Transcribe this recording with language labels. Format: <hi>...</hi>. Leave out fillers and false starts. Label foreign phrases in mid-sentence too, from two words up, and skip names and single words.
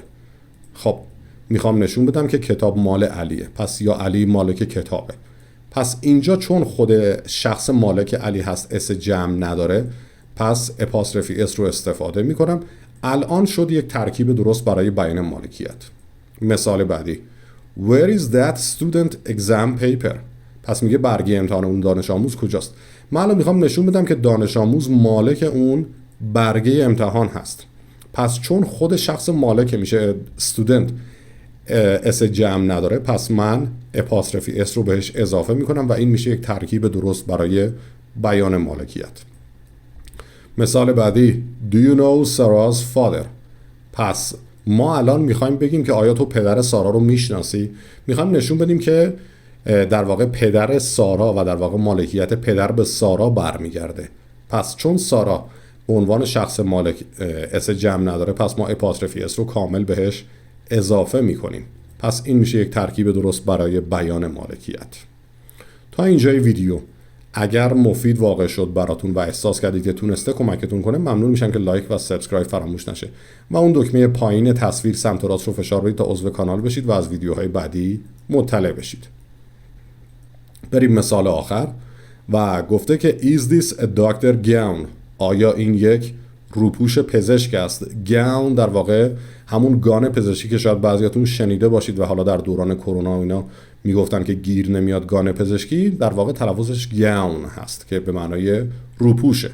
<fa>خب میخوام نشون بدم که کتاب مال علیه، پس یا علی مالک کتابه. پس اینجا چون خود شخص مالک علی هست اس جمع نداره، پس اپاستروفی اس رو استفاده میکنم. الان شد یک ترکیب درست برای بیان مالکیت. مثال بعدی</fa> <en>Where is that student exam paper؟</en> <fa>پس میگه برگه امتحان اون دانش آموز کجاست؟ من الان میخوام نشون بدم که دانش آموز مالک اون برگه امتحان هست. پس چون خود شخص مالک میشه student اس جمع نداره، پس من اپاستروفی اس رو بهش اضافه میکنم و این میشه یک ترکیب درست برای بیان مالکیت. مثال بعدی</fa> <en>Do you know Sarah's father؟</en> <fa>پس ما الان میخوایم بگیم که آیا تو پدر سارا رو میشناسی؟ میخوایم نشون بدیم که در واقع پدر سارا و در واقع مالکیت پدر به سارا برمیگرده. پس چون سارا به عنوان شخص مالک اس جمع نداره، پس ما اپاستروفی اس رو کامل بهش اضافه میکنیم. پس این میشه یک ترکیب درست برای بیان مالکیت. تا اینجای ویدیو اگر مفید واقع شد براتون و احساس کردید که تونسته کمکتون کنه، ممنون میشم که لایک و سابسکرایب فراموش نشه و اون دکمه پایین تصویر سمت راست رو فشار بدید تا عضو کانال بشید و از ویدیوهای بعدی مطلع بشید. بریم مثال آخر و گفته که</fa> <en>Is this a doctor gown؟</en> <fa>آیا این یک روپوش پزشک است؟ گاون در واقع همون گان پزشکی که شاید بعضیاتون شنیده باشید و حالا در دوران کرونا اینا میگفتن که گیر نمیاد گان پزشکی، در واقع تلفظش گاون هست که به معنای روپوشه.</fa>